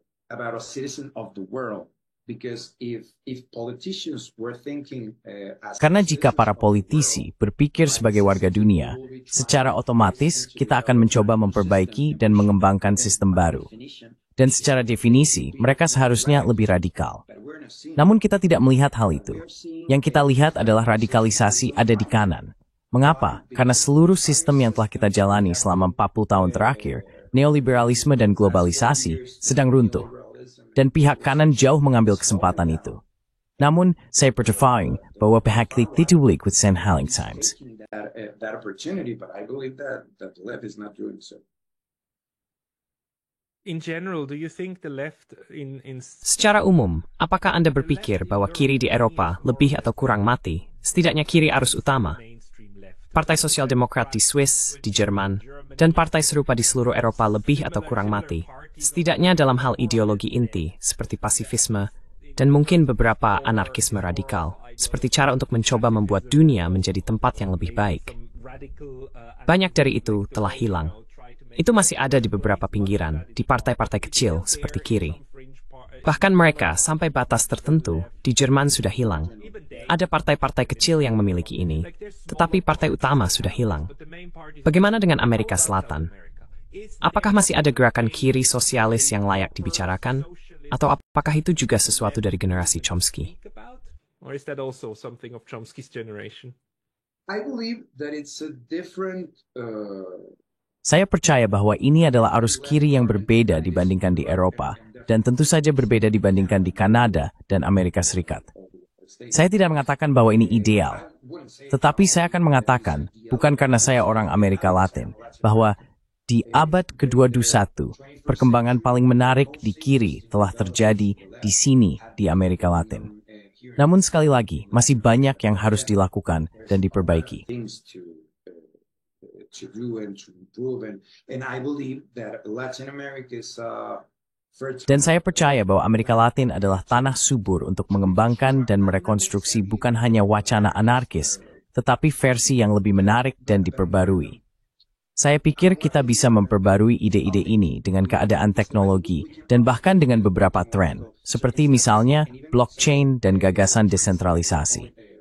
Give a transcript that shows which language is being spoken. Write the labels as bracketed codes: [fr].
[en] About a citizen of the world. Because if politicians were thinking [id] Karena jika para politisi berpikir sebagai warga dunia, secara otomatis kita akan mencoba memperbaiki dan mengembangkan sistem baru. Dan secara definisi, mereka seharusnya lebih radikal. Namun kita tidak melihat hal itu. Yang kita lihat adalah radikalisasi ada di kanan. Mengapa? Karena seluruh sistem yang telah kita jalani selama 40 tahun terakhir, neoliberalisme dan globalisasi, sedang runtuh. Dan pihak kanan jauh mengambil kesempatan itu. Namun, saya percaya bahwa pihak kiri tidak boleh ikut St. Hallings Times. [en] that opportunity, but I believe that the left is not doing so. In general, do you think the left in [id] Secara umum, apakah Anda berpikir bahwa kiri di Eropa lebih atau kurang mati, setidaknya kiri arus utama? [en] mainstream left? [id] Partai Sosial Demokrat di Swiss, di Jerman, dan partai serupa di seluruh Eropa lebih atau kurang mati, setidaknya dalam hal ideologi inti seperti pasifisme dan mungkin beberapa anarkisme radikal, seperti cara untuk mencoba membuat dunia menjadi tempat yang lebih baik. Banyak dari itu telah hilang. Itu masih ada di beberapa pinggiran, di partai-partai kecil seperti kiri. Bahkan mereka sampai batas tertentu di Jerman sudah hilang. Ada partai-partai kecil yang memiliki ini, tetapi partai utama sudah hilang. Bagaimana dengan Amerika Selatan? Apakah masih ada gerakan kiri sosialis yang layak dibicarakan? Atau apakah itu juga sesuatu dari generasi Chomsky? [en] Or is that also something of Chomsky's generation? I believe that it's a different. [id] Saya percaya bahwa ini adalah arus kiri yang berbeda dibandingkan di Eropa, dan tentu saja berbeda dibandingkan di Kanada dan Amerika Serikat. Saya tidak mengatakan bahwa ini ideal, tetapi saya akan mengatakan, bukan karena saya orang Amerika Latin, bahwa di abad ke-21, perkembangan paling menarik di kiri telah terjadi di sini di Amerika Latin. Namun sekali lagi, masih banyak yang harus dilakukan dan diperbaiki. [en] Things to do and to improve, and I believe that Latin America is fertile. [id] Dan saya percaya bahwa Amerika Latin adalah tanah subur untuk mengembangkan dan merekonstruksi bukan hanya wacana anarkis, tetapi versi yang lebih menarik dan diperbarui. Saya pikir kita bisa memperbarui ide-ide ini dengan keadaan teknologi dan bahkan dengan beberapa tren, seperti misalnya blockchain dan gagasan desentralisasi.